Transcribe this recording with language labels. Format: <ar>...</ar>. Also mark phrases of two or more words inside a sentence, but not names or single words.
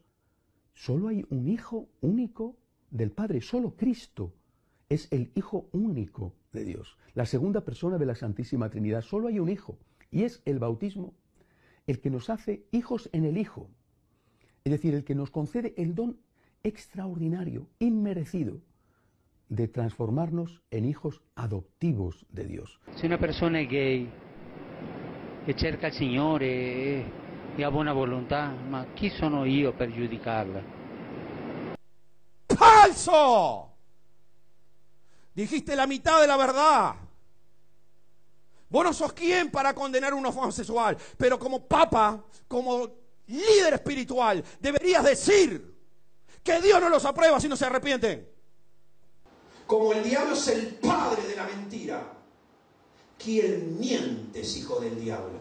<es>Solo hay un hijo único del Padre, solo Cristo es el hijo único de Dios, la segunda persona de la Santísima Trinidad. Solo hay un hijo, y es el bautismo el que nos hace hijos en el Hijo, es decir, el que nos concede el don extraordinario, inmerecido, de transformarnos en hijos adoptivos de Dios.</es> <it>Se una persona è gay e cerca il Signore e ha buona volontà, ma chi sono io per giudicarla?</it> <es>¡Falso! Dijiste la mitad de la verdad. Vos no sos quien para condenar a un homosexual, pero como papa, como líder espiritual, deberías decir que Dios no los aprueba si no se arrepienten. Como el diablo es el padre de la mentira, quien miente es hijo del diablo.</es>